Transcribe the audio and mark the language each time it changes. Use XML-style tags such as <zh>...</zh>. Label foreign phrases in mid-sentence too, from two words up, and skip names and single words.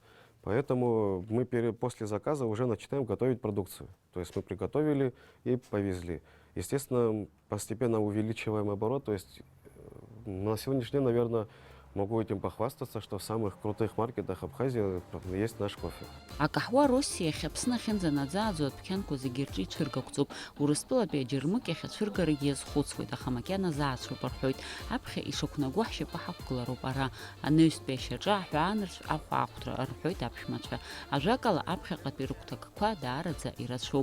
<ru>Поэтому мы после заказа уже начинаем готовить продукцию. То есть мы приготовили и повезли. Естественно, постепенно увеличиваем оборот. То есть на сегодняшний день, наверное, могу этим похвастаться, что в самых крутых маркетах Абхазии есть наш кофе.</ru> <ab>Акаҳуа Россиа иахьаԥсны ахьынӡанаӡааӡо адәқьанқәа зегьы рҿы ицәыргақәҵоуп. Урыстәылатәи аџьырмык иахьацәыргарагьы иазхәыцуеит, аха макьана заацәоуп рҳәоит. Аԥхьа ишақәнагәо ҳшьапы ҳақәгылароуп ара. Анаҩстәи ашьаҿа аҳәаанырцә ахәаахәҭра рҳәоит аԥшәмацәа. Ажәакала аԥхьаҟатәи рыгәҭакқәа даараӡа ирацәоуп.</ab>